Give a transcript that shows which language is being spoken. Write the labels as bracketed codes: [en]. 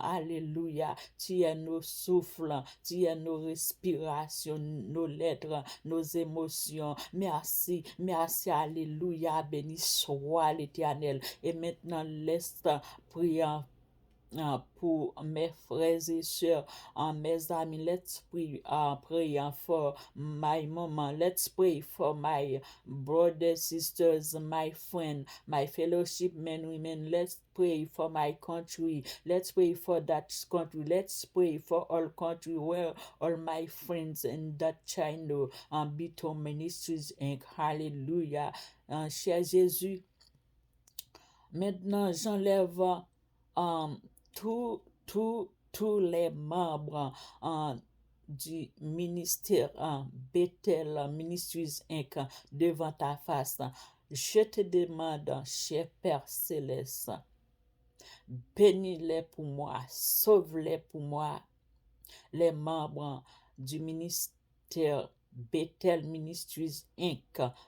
[fr] Alléluia. Tu es nos souffles, tu es nos respirations, nos lettres, nos émotions. Merci, merci. Alléluia. Béni soit l'Éternel. Et maintenant, laisse prier pour mes frères et sœurs, mes amis. [en] Let's pray, pray for my mama. Let's pray for my brothers, sisters, my friend, my fellowship men, women. Let's pray for my country. Let's pray for that country. Let's pray for all country where all my friends in that channel, Beaton Ministries Inc. Hallelujah. [fr] Cher Jésus, maintenant j'enlève tous les membres du ministère Bethel Ministries Inc. devant ta face. Je te demande, cher Père Céleste, bénis-les pour moi, sauve-les pour moi, les membres du ministère Bethel Ministries Inc.